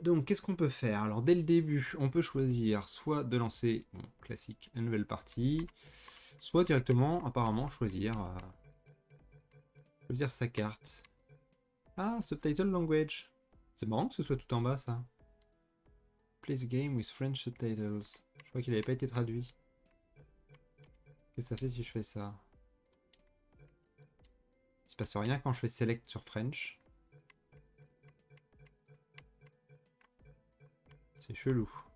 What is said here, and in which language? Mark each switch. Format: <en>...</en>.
<fr>Donc qu'est-ce qu'on peut faire? Alors dès le début, on peut choisir soit de lancer, bon, classique, une nouvelle partie, soit directement, apparemment, choisir sa carte. Ah,</fr> <en>Subtitle Language.</en> <fr>C'est marrant que ce soit tout en bas, ça.</fr> <en>Play the game with French subtitles.</en> <fr>Je crois qu'il n'avait pas été traduit. Qu'est-ce que ça fait si je fais ça? Il se passe rien quand je fais select sur French. C'est chelou.</fr>